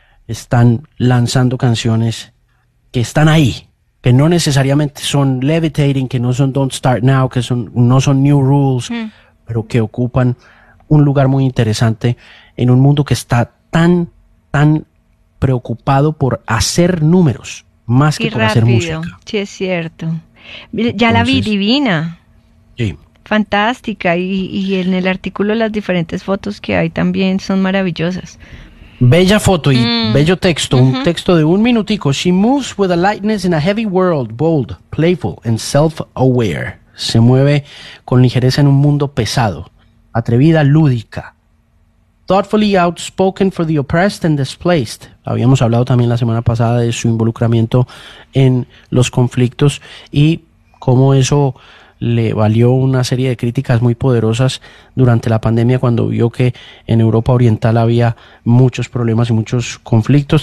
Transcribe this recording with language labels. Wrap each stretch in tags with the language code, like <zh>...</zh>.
<es>Están lanzando canciones que están ahí, que no necesariamente son Levitating, que no son Don't Start Now, que son, no son New Rules, pero que ocupan un lugar muy interesante en un mundo que está tan, tan preocupado por hacer números, más que por hacer música. Sí, es cierto. Ya la vi divina. Sí. Fantástica. Y en el artículo las diferentes fotos que hay también son maravillosas. Bella foto y bello texto. Un texto de un minutico.</es> <en>She moves with a lightness in a heavy world, bold, playful, and self-aware.</en> <es>Se mueve con ligereza en un mundo pesado, atrevida, lúdica.</es> <en>Thoughtfully outspoken for the oppressed and displaced.</en> <es>Habíamos hablado también la semana pasada de su involucramiento en los conflictos y cómo eso le valió una serie de críticas muy poderosas durante la pandemia, cuando vio que en Europa Oriental había muchos problemas y muchos conflictos.</es>